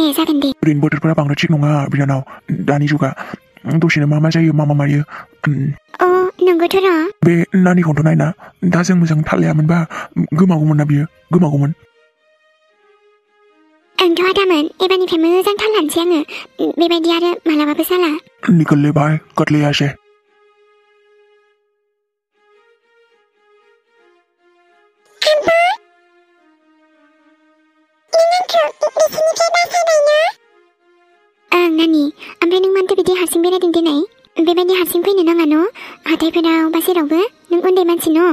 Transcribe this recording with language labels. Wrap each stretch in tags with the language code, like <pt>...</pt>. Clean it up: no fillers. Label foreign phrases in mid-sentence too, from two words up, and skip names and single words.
<brx>ओरैनो बोथोरफोरा बांद्राय थिग नङा बिनानाव दानि जुगा दसेनो मा जायो मा मायो नंगौथ' र' बे नानिखौथ' नायना दा जों मोजां थाल लायामोनबा गोमागौमोन ना बियो गोमागौमोन आंथ' आदामोन एबारनिफ्राय मोजां थाल लानोसै आङो बेबायदि आरो मालाबाबो जाला</brx> <hi>निकल ले बाय कर ले ऐसे</hi> <brx>नानि ओमफ्राय नों मानोथो बिदि हारसिं बेरायदों दिनै बेबायदि हारसिं फैनो नाङा न' हाथायफोराव बा जेरावबो नों उन्दै मानसि न'</brx>